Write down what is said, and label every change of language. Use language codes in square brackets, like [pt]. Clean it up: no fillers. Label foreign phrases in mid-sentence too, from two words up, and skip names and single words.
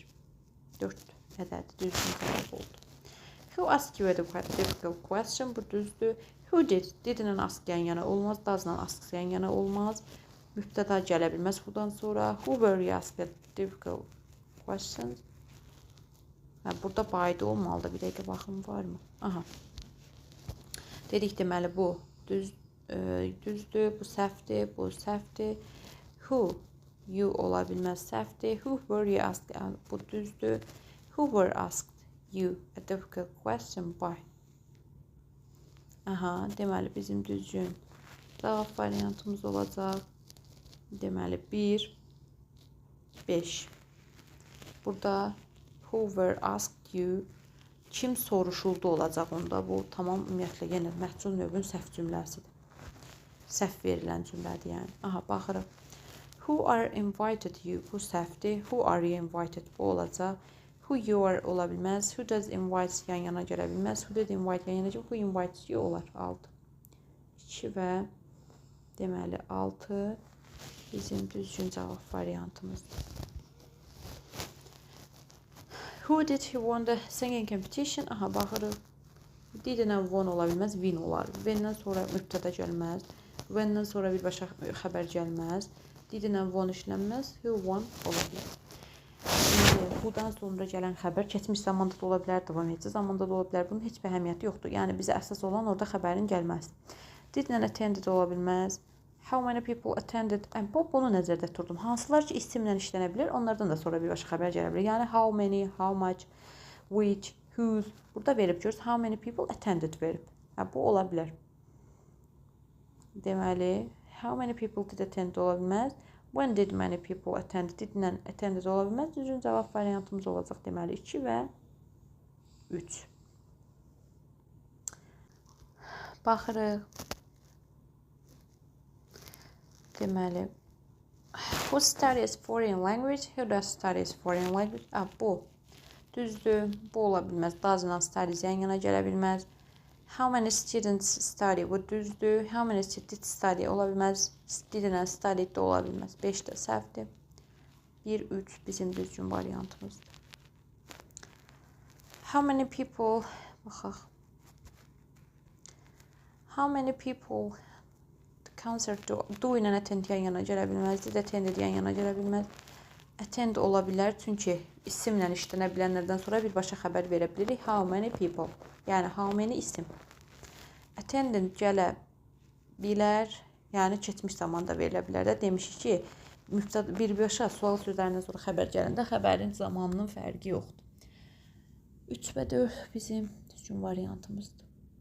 [az] 4 ədədi düzgün cavab oldu. [en] Who asked you a difficult question? [az] Bu düzdür. [en] Who did? Didn't ask [az] yan yana olmaz. [en] Doesn't ask [az] yan yana olmaz. Mübtəda gələ bilməz bundan sonra. [en] Who were you asked a difficult questions? [az] Burada baydı olmalıdır. Bir dəqiqə baxım varmı? Aha. Dedik deməli bu düzdür. Bu səhvdir. Bu səhvdir. [en] Who? [az] You ola bilməz səhvdir. [en] Who were you asked? [az] Bu düzdür. [en] Who were asked you a difficult question by? [az] Aha, deməli bizim düzgün cavab variantımız olacaq. Deməli 1, 5. [en] Burada who were asked you, [az] kim soruşuldu olacaq onda. Bu tamam ümumiyyətlə yenə məhsul növün səhv cümləsidir. Səhv verilən cümlədir yəni. Aha, baxırıq. [en] Who are invited you? [az] Bu səhvdir. [en] Who are you invited? [az] Bu olacaq. [en] Who you are [az] ola bilməz. [en] Who does invite [az] yan yana gələ bilməz. [en] Who did invite [az] yan yana gələ bilməz. [en] Who invites you olar. 6. [az] 2 və deməli 6 bizim düzgün cavab variantımızdır. [en] Who did he won the singing competition? [az] Aha, baxırıq. Didn't won ola bilməz. Win olar. Win-dən sonra mübtəda gəlməz. When-dən sonra birbaşa xəbər gəlməz. [en] Didn't won [az] işlənməz. [en] Who won [az] ola bilər. Buradan sonra gələn xəbər keçmiş zamanda da ola bilər, davam edici zamanda da ola bilər. Bunun heç bir əhəmiyyəti yoxdur. Yəni bizə əsas olan orada xəbərin gəlməsi. [en] Didn't attended [az] ola bilməz. [en] How many people attended? [az] Bunu nəzərdə tuturdum. Hansılar ki isimlə işlənə bilər, onlardan da sonra birbaşa xəbər gələ bilər. Yəni [en] how many, how much, which, whose. [az] Burada verib görürüz. [en] How many people attended verib. [az] Bu ola bilər. Deməli, [en] how many people did attend [az] ola bilməz. [en] When did many people attend? [az] Did-lə attended ola bilməz. Düzgün cavab variantımız olacaq deməli 2 və 3. Baxırıq. Deməli, [en] who studies foreign language? Who does studies foreign language? [az] Bu. Düzdür. Bu ola bilməz. [en] Doesn't studies [az] yan yana gələ bilməz. [en] How many students study? [az] Bu düzdür. [en] How many did study [az] ola bilməz. Didn't study də ola bilməz. 5 də səhvdir. 1-3 bizim düzgün variantımızdır. [en] How many people, baxaq. How many people the concert do ilə attend [az] yan yana gələ bilməz. [en] Did attended [az] yan yana gələ bilməz. Attend ola bilər, çünki isimlə işlənə bilənlərdən sonra birbaşa xəbər verə bilirik. [en] How many people, [az] yəni [en] how many [az] isim. Attended gələ bilər, yəni keçmiş zamanda verilə bilər də. Demişik ki, birbaşa sual sözlərindən sonra xəbər gələndə xəbərin zamanının fərqi yoxdur. 3 və 4 bizim düzgün variantımızdır.